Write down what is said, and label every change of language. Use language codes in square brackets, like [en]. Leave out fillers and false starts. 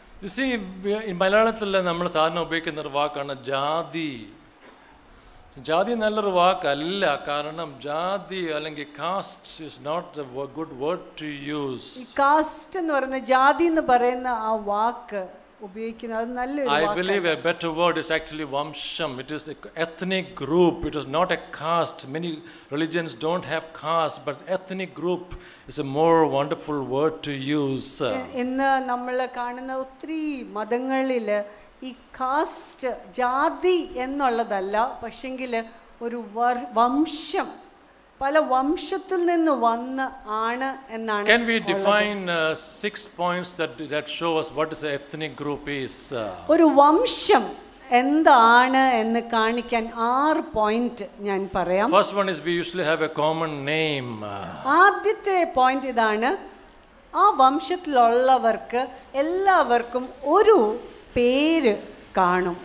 [en] You see, in [ml] മലയാളത്തിൽ നമ്മൾ സാധാരണ ഉപയോഗിക്കുന്ന ഒരു വാക്കാണ് ജാതി. ജാതി നല്ലൊരു വാക്കല്ല. കാരണം ജാതി അല്ലെങ്കിൽ cast [en] is not a good word to use. [ml] ഈ കാസ്റ്റ് എന്ന് പറയുന്ന ജാതി എന്ന് പറയുന്ന ആ വാക്ക് ഉപയോഗിക്കുന്നത് അത് നല്ലൊരു വാക്കാണ്. [en] I believe a better word is actually vamsham. It is an ethnic group. It is not a caste. Many religions don't have caste, but ethnic group is a more wonderful word to use. [ml] ഇന്ന് നമ്മൾ കാണുന്ന ഒത്തിരി മതങ്ങളിൽ ഈ cast ജാതി എന്നുള്ളതല്ല, പക്ഷെങ്കിൽ ഒരു വംശം, പല വംശത്തിൽ നിന്ന് വന്ന് ആണ് എന്നാണ്. [en] Can we define 6 points that show us what is an ethnic group is? [ml] ഒരു വംശം എന്താണ് എന്ന് കാണിക്കാൻ 6 പോയിന്റ് ഞാൻ പറയാം. [en] First one is we usually have a common name. [ml] ആദ്യത്തെ പോയിന്റ് ഇതാണ്, ആ വംശത്തിലുള്ളവർക്ക് എല്ലാവർക്കും ഒരു പേര് കാണും.